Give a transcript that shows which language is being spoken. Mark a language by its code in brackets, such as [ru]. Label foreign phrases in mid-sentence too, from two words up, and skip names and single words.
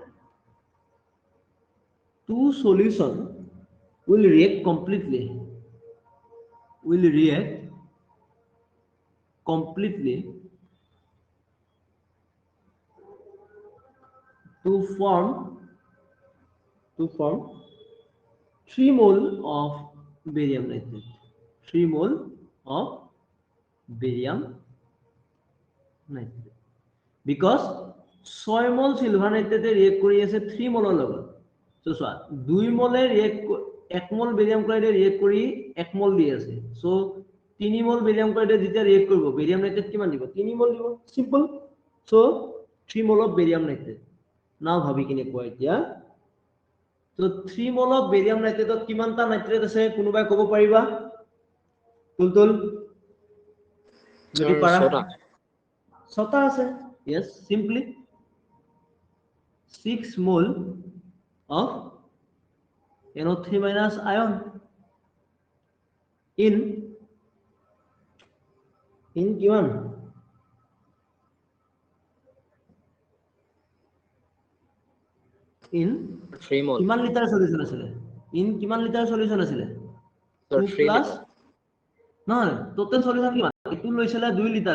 [en] two solution will react completely to form 3 mole of barium nitrate 3 mole of barium nitrate because 6 mole silver nitrate react [as] কৰি আছে [en] 3 mole লগত so চোৱা 2 mole react 1 mole barium chloride react কৰি 1 mole [as] দি আছে [en] so 3 mole barium chloride [as] যেতিয়া react কৰিব [en] barium nitrate [as] কিমান দিব [en] 3 mole [as] দিব [en] simple so 3 mole of barium nitrate now [as] ভাবি কিনে কোৱা এতিয়া [en] so 3 mole of barium nitrate [as] কিমানটা নাইট্ৰেট আছে কোনোবাই ক'ব পাৰিবা তুলতুল যদি পাৰা ছটা আছে [en] yes simply 6 mole of NO3 minus ion in কিমান in 3 mol [as] কিমান [en] litre solution [as] আছিল in কিমান [en] litre solution [as] আছিল 2 প্লাস নহয় [en] total solution [as] কিমান এটু লৈছিল 2 লিটাৰ